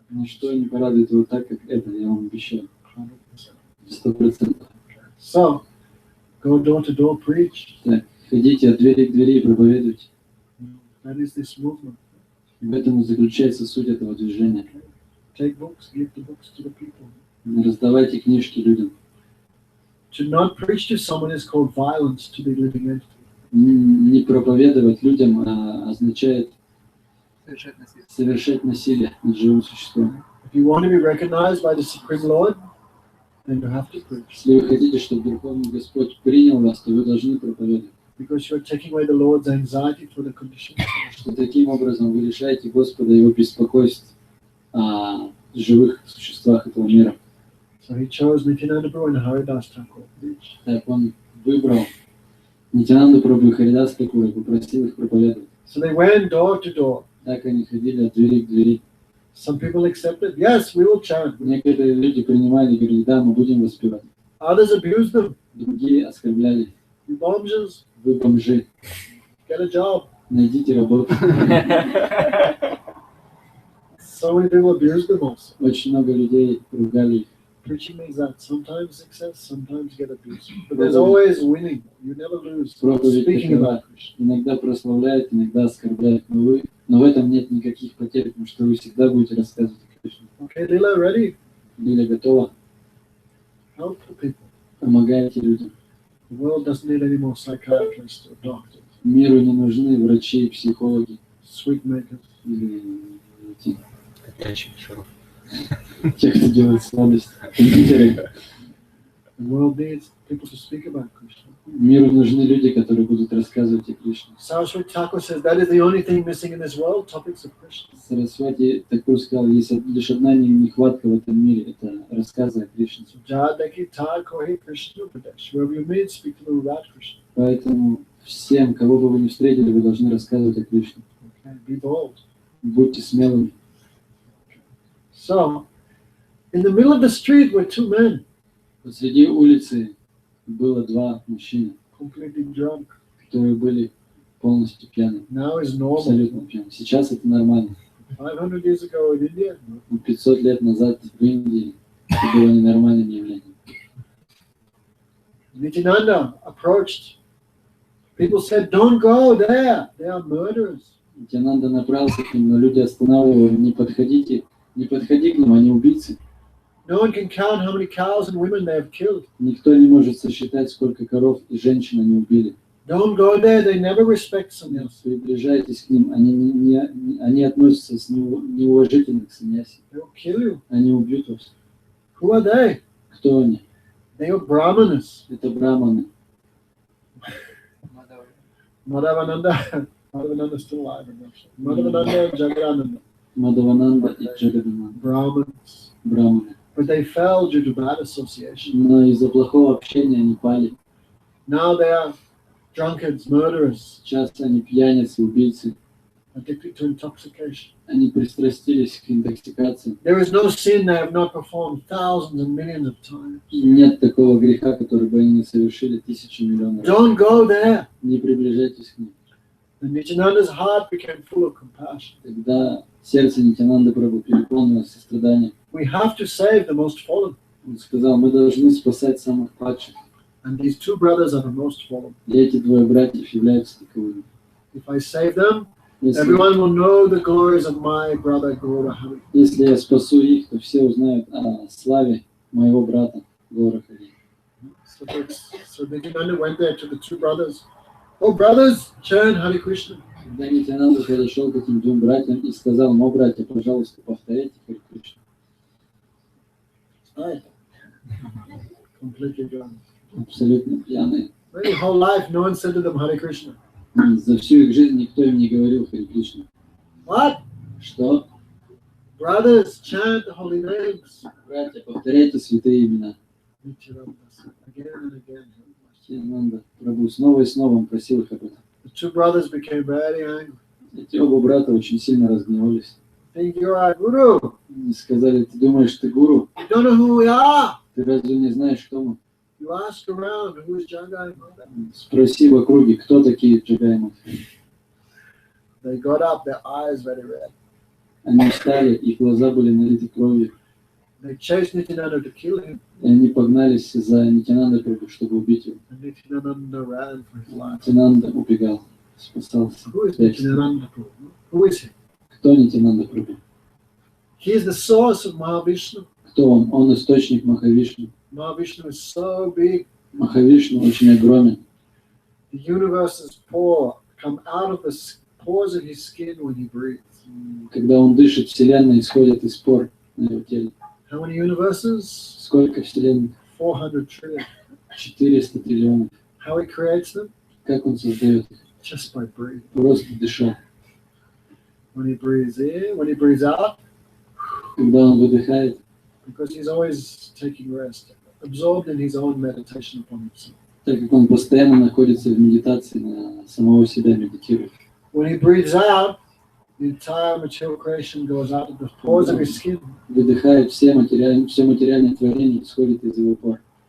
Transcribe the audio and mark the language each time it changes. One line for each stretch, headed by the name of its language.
Russian: Ничто не порадует его так, как это, я вам обещаю. 100%.
English: So, go door to door, preach.
Russian: Так, ходите от двери к двери и проповедуйте.
English: That is this movement.
Russian: В этом и заключается суть этого движения.
English: Take books, give the books to the people.
Russian: Раздавайте книжки людям.
English: To not preach to someone is called violence to the living entity.
Russian: Не проповедовать людям означает совершать насилие над живым существом.
English: If you want to be recognized by the Supreme Lord, then you have to preach.
Russian: Если вы хотите, чтобы Верховный Господь принял вас, то вы должны проповедовать.
English: Because you're taking away the Lord's anxiety for the condition.
Russian: Что таким образом вы лишаете Господа его беспокойств о живых существах этого мира.
English: So he chose Nityananda Prabhu and Haridas Thakur.
Russian: Так он выбрал Нитянанду Прабху и Харидас Такура и попросил их проповедовать.
English: So they went door to door.
Russian: Так они ходили от двери к двери.
English: Some people accepted, yes, we will chant.
Russian: Некоторые люди принимали и говорили, да, мы будем воспевать.
English: Others abused them.
Russian: Другие оскорбляли.
English: You bombs,
Russian: Вы бомжи,
English: get a job.
Russian: найдите работу.
English: So many people abused them also.
Russian: Очень много людей ругали их.
English: Preaching means that sometimes success, sometimes get abused. But there's always winning. You never lose.
Russian: Проповедь
English: Speaking
Russian: такова.
English: about Krishna.
Russian: Иногда прославляют, иногда оскорбляют, но в этом нет никаких потерь, потому что вы всегда будете рассказывать о Кришне.
English: Okay, Lila, ready?
Russian: Лиля готова,
English: Help the people.
Russian: помогайте людям.
English: The world doesn't need any more psychiatrists or doctors.
Russian: Миру не нужны врачи и психологи.
English: sweet makers.
Russian: или эти, Котячий шаров. те, кто делает сладости, кондитеры.
English: The world needs people to speak about Krishna.
Russian: Миру нужны люди, которые будут рассказывать о Кришне.
English: Saraswati Thakur says that is the only thing missing in this world, topics of Krishna.
Russian: Сарасвати Такур сказал, есть лишь одна нехватка в этом мире, это рассказы о Кришне.
English: So Jadaki Thakur He Krishna Pradesh. Wherever you meet, speak to them about Krishna.
Russian: Поэтому всем, кого бы вы ни встретили, вы должны рассказывать о Кришне.
English: Okay, be bold.
Russian: Будьте смелыми.
English: So, in the middle of the street were two men,
Russian: Посреди улицы было два мужчины,
English: completely drunk.
Russian: которые были полностью пьяны,
English: Now is normal.
Russian: абсолютно пьяны. Сейчас это нормально.
English: 500 years ago in India,
Russian: Но 500 лет назад в Индии это было ненормальным явлением.
English: Nityananda approached. People said, "Don't go there. They are murderers."
Russian: Нитянанда направился к ним, но люди останавливали его, не подходи к ним, они убийцы.
English: No one can count how many cows and women they have killed.
Russian: Никто не может сосчитать, сколько коров и женщин они убили.
English: Don't go there. They never respect sannyas.
Russian: Приближайтесь к ним, они относятся с неуважительно к саньяси.
English: They will kill you.
Russian: Они убьют вас.
English: Who are they?
Russian: Кто они?
English: They are brahmanas.
Russian: Это браманы.
English: Madhavananda. Madhavananda is still alive in Russia. Madhavananda and Jagadananda.
Russian: Мадавананда и Джагадананда.
English: Brahmins.
Russian: Браманы.
English: But they fell due to bad association.
Russian: Но из-за плохого общения они пали.
English: Now they are drunkards, murderers,
Russian: Сейчас они пьяницы, убийцы.
English: addicted to intoxication.
Russian: Они пристрастились к интоксикации.
English: There is no sin they have not performed thousands and millions of times.
Russian: Нет такого греха, который бы они не совершили тысячи миллионов раз.
English: Don't go there.
Russian: Не приближайтесь к ним.
English: And Nityananda's heart became full of compassion.
Russian: Когда сердце Нитянанды Прабху переполнилось состраданием,
English: We have to save the most fallen.
Russian: он сказал, мы должны спасать самых падших.
English: And these two brothers are the most fallen.
Russian: И эти двое братьев являются таковыми.
English: If I save them,
Russian: Если,
English: everyone will know the glories of my brother Gaura Hari.
Russian: если я спасу их, то все узнают о славе моего брата Гора Хари.
English: So Nityananda went there to the two brothers. Oh, brothers, chant Hare Krishna.
Russian: Когда Нитянанда подошел к этим двум братьям и сказал, но, братья, пожалуйста, повторяйте Хари Кришна.
English: Right. Completely drunk.
Russian: Абсолютно пьяные.
English: Their whole life, no one said to them Hare Krishna.
Russian: За всю их жизнь никто им не говорил Хари Кришна.
English: What?
Russian: Что?
English: Brothers, chant the holy names.
Russian: Братья, повторяйте святые имена.
English: Nityananda said again and again.
Russian: Нитянанда Прабху снова и снова он просил их об этом.
English: The two brothers became very angry.
Russian: Эти оба брата очень сильно разгневались.
English: Think you're our guru.
Russian: И сказали, ты думаешь, ты гуру?
English: You don't know who we are.
Russian: Ты разве не знаешь, кто мы?
English: You ask around, who is Jagai Mother?
Russian: Спроси в округе, кто такие Джагай Мадхва.
English: They got up, their eyes very red.
Russian: Они встали, их глаза были налиты кровью.
English: They chased Nityananda to kill him.
Russian: И они погнались за Нитянандой Прабху, чтобы убить его.
English: And Nityananda ran for his life.
Russian: Нитянанда убегал, спасался.
English: Who is Nityananda Prabhu? Who is he?
Russian: Кто Нитянанда Прабху?
English: He is the source of Mahavishnu.
Russian: Кто он? Он источник Махавишну.
English: Mahavishnu is so big.
Russian: Махавишну очень огромен.
English: The universe is pore, come out of the pores of his skin when he breathes.
Russian: Когда он дышит, Вселенная исходит из пор на его теле.
English: How many universes?
Russian: Сколько Вселенных?
English: 400 trillion.
Russian: 400 триллионов.
English: How he creates them?
Russian: Как он создает их?
English: Just by breathing.
Russian: Просто дыша.
English: When he breathes in, when he breathes out,
Russian: Когда он выдыхает,
English: because he's always taking rest, absorbed in his own meditation upon himself.
Russian: так как он постоянно находится в медитации, на самого себя медитирует.
English: When he breathes out, the entire material creation goes out of the pores of his skin.
Russian: Выдыхает все материальное творение исходит из его пор.